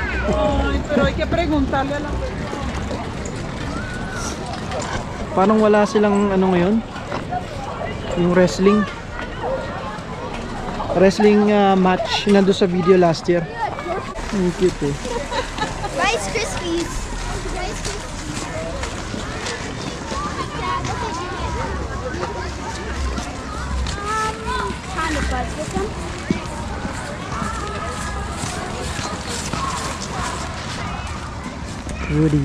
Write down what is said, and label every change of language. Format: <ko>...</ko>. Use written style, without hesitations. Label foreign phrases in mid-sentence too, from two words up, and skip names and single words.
<es>Pero hay que preguntarle a la...</es> <tl>Parang wala silang ano ngayon? Yung wrestling.</tl> <en>Wrestling match</en> <tl>nandun sa video</tl> <en>last year.</en> <tl>Ang cute eh. Rice Krispies. Rice Krispies.</tl> <en>Kind of buzz with them. Woody.</en>